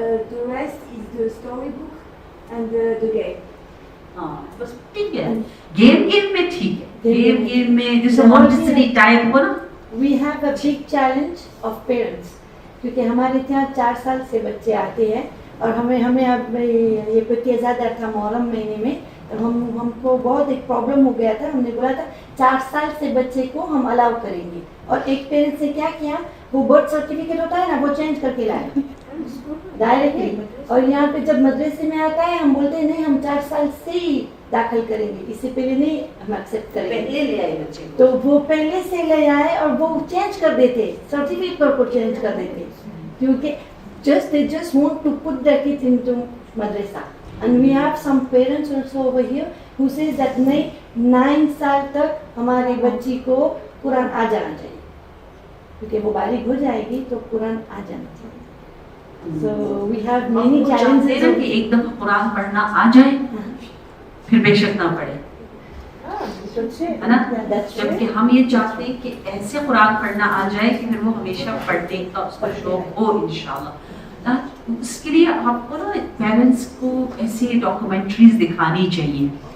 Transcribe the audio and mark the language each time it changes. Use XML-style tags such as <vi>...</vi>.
<en>The rest is the storybook and the game.</en> <ur>ہاں بس ٹھیک ہے, گیم میں ٹھیک ہے, گیم میں جیسے مونٹیسری ٹائپ ہو نا.</ur> <en>We have a big challenge of parents,</en> <ur>کیونکہ ہمارے یہاں 4 سال سے بچے آتے ہیں, اور ہمیں اب یہ پتی زیادہ تھا محرم مہینے میں، تو ہم کو بہت ایک پرابلم ہو گیا تھا. ہم نے بولا تھا 4 سال سے بچے کو ہم الاؤ کریں گے، اور ایک پیرنٹس نے کیا کیا، وہ برتھ سرٹیفکیٹ ہوتا ہے نا وہ چینج کر کے لائے ڈائریکٹلی. اور یہاں پہ جب مدرسے میں آتا ہے ہم بولتے ہیں نہیں ہم 4 سال سے ہی داخل کریں گے، اس سے پہلے نہیں ہم ایکسیپٹ کریں گے. پہلے لے آئے بچے کو. تو وہ پہلے سے لے آئے اور وہ چینج کر دیتے سرٹیفکیٹ کو چینج کر دیتے، کیونکہ</ur> <en>they just want to put their kids into madrasa. And we have some parents also over here who says that</en> <ur>نہیں 9 سال تک ہماری بچی کو قرآن آ جانا چاہیے، کیونکہ وہ بالغ ہو جائے گی تو قرآن آ جانا چاہیے.</ur> <en>So we have many challenges.</en> <ur>کہ ایک دفعہ قرآن پڑھنا آ جائے پھر بے شک نہ پڑھے، ہے نا؟ جبکہ ہم یہ چاہتے ہیں کہ ایسے قرآن پڑھنا آ جائے کہ پھر وہ ہمیشہ پڑھنے کا اس کا شوق ہو انشاءاللہ. اس کے لیے آپ کو نا پیرنٹس کو ایسی ڈاکومنٹریز دکھانی چاہیے.</ur>